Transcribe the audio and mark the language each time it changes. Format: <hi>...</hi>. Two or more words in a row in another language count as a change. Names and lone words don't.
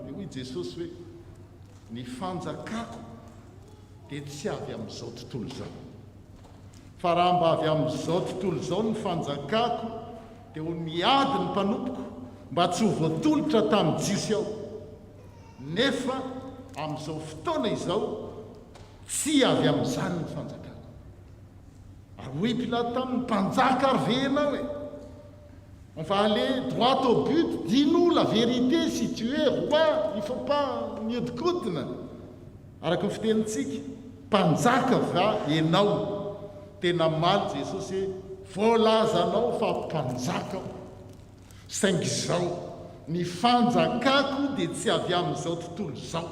<mg>Dia hoy Jesosy hoe ny fanjakako dia tsy avy amin'izao tontolo izao, fa raha mba avy amin'izao tontolo izao ny fanjakako dia ho miady ny mpanompoko mba tsy ho voatolotra tamin'ny Jiosy aho. Nefa amin'izao fotoana izao tsy avy amin'izany ny fanjakako. Ary hoy Pilato taminy, mpanjaka ary ve ianao e?</mg> <fr>On va aller droit au but, dis-nous la vérité, si tu es roi, il ne faut pas mihodikotina.</fr> <mg>Araka ny fitenintsika, mpanjaka va ianao? Tena maly Jesosy hoe voalazanao fa mpanjaka, saingy izao ny fanjakako dia tsy avy amin'izao tontolo izao.</mg>